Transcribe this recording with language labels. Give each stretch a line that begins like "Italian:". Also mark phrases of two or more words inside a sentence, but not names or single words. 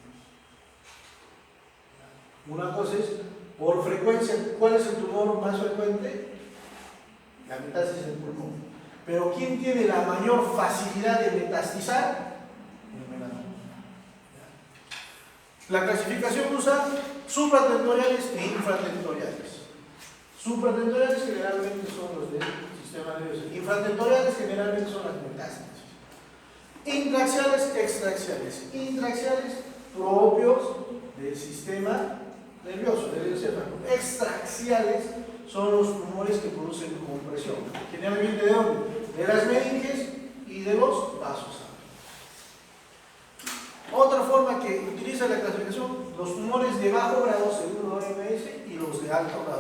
Spanish: Una cosa es, por frecuencia, ¿cuál es el tumor más frecuente? La metástasis del pulmón. Pero ¿quién tiene la mayor facilidad de metastizar? El melanoma. La clasificación usa supratentoriales e infratentoriales. Supratentoriales generalmente son los del sistema nervioso. Infratentoriales generalmente son las metástasis. Intraxiales, extraxiales. Intraxiales propios del sistema nervioso, del encéfalo. Extraxiales son los tumores que producen compresión. Generalmente, ¿de dónde? De las meninges y de los vasos. Otra forma que utiliza la clasificación, los tumores de bajo grado según la OMS y los de alto grado.